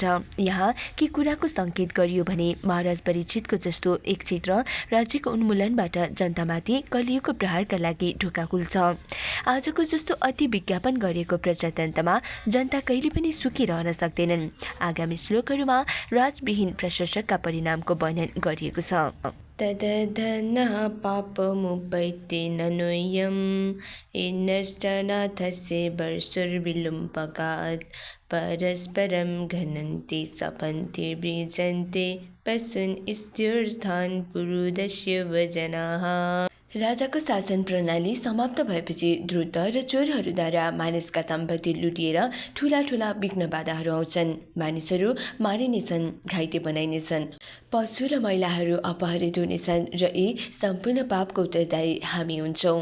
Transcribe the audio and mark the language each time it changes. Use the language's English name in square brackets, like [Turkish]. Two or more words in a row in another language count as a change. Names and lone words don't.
[Nepali] यहाँ के कुराको सङ्केत गरियो भने महाराज परीक्षितको जस्तो एक क्षेत्र राज्यको उन्मूलनबाट जनतामाथि कलियुगको प्रहारका लागि ढोका खुल्छ। आजको जस्तो अति विज्ञापन गरिएको प्रजातन्त्रमा जनता कहिले पनि सुखी रहन सक्दैनन्। आगामी श्लोकहरूमा राजविहीन प्रशासकका परिणामको वर्णन गरिएको छ। [Sanskrit] तदधनः पापमुपैति ननुयम् इन्नश्चनाथस्य वर्षुर्विलुम्पकात् परस्परं घ्नन्ति सपन्ति वृजन्ते पशून् स्त्युर्थान् पुरुदस्य वजनाः। [Nepali] राजाको शासन प्रणाली समाप्त भएपछि द्रुत र चोरहरूद्वारा मानिसका सम्पत्ति लुटिएर ठुला ठुला विघ्न बाधाहरू आउँछन्। मानिसहरू मारिनेछन्, घाइते बनाइनेछन्, पशु र महिलाहरू अपहरित हुनेछन् र यी सम्पूर्ण पापको उत्तरदायी हामी हुन्छौँ।